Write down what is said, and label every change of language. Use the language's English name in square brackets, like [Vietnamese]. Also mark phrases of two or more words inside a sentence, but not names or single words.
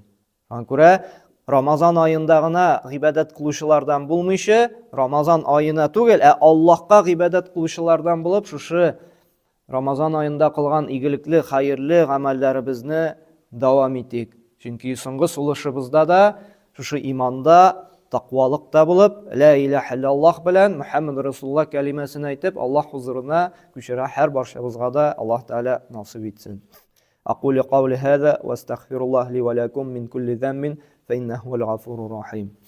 [Tatar] Шуңа күрә Рамазан аенда гына гыйбадат кылучылардан булмыйча, Рамазан аена түгел, Аллаһка гыйбадат кылучылардан булып, шушы Рамазан аенда кылган игелекле, хәерле гамәлләребезне дәвам итик. Чөнки соңгы сулышыбызда да шушы иманда, тақвалыкта булып, [Arabic] لا إله إلا الله [Tatar] белән [Arabic] محمد رسول الله [Tatar] кәлимәсен әйтеп, Аллаһ хузурына күчерә һәр барчабызга да [Arabic] الله تعالى [Tatar] насыйп итсен. [Arabic] أقول قولي هذا وأستغفر الله لي ولكم من كل ذنب فإنه الغفور الرحيم.